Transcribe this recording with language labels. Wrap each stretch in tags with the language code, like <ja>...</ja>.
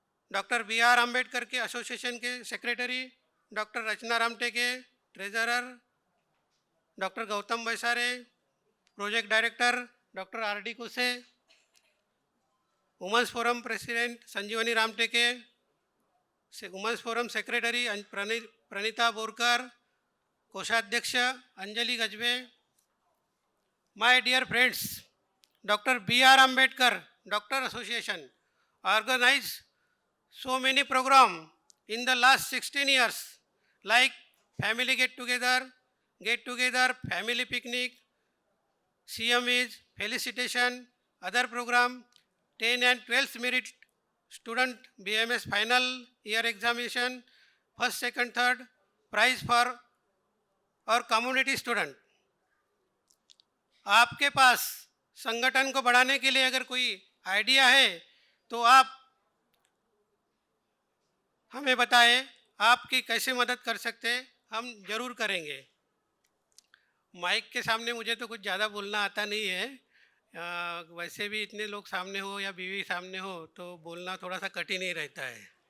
<hi>Doctor BR Ambedkar के association के secretary doctor रचना Ramteke, treasurer doctor Gautam बैसारे, project director doctor RD कुसे, women's forum president संजीवनी Ramteke, women's forum secretary Pranita Borkar, कोषाध्यक्ष अंजलि गजबे।</hi> <en>my dear friends,</en> <hi>doctor BR Ambedkar</hi> <en>Doctor Association organized so many programs in the last 16 years, like family get-together, family picnic, CMEs, felicitation, other program, 10 and 12th merit student BMS final year examination, first, second, third, prize for</en> <hi>और community student. आपके पास संगठन को बढ़ाने के लिए अगर कोई idea है तो आप हमें बताएं, आपकी कैसे मदद कर सकते हैं, हम जरूर करेंगे. माइक के सामने मुझे तो कुछ ज़्यादा बोलना आता नहीं है. वैसे भी इतने लोग सामने हो या बीवी सामने हो तो बोलना थोड़ा सा कठिन ही रहता है.</hi>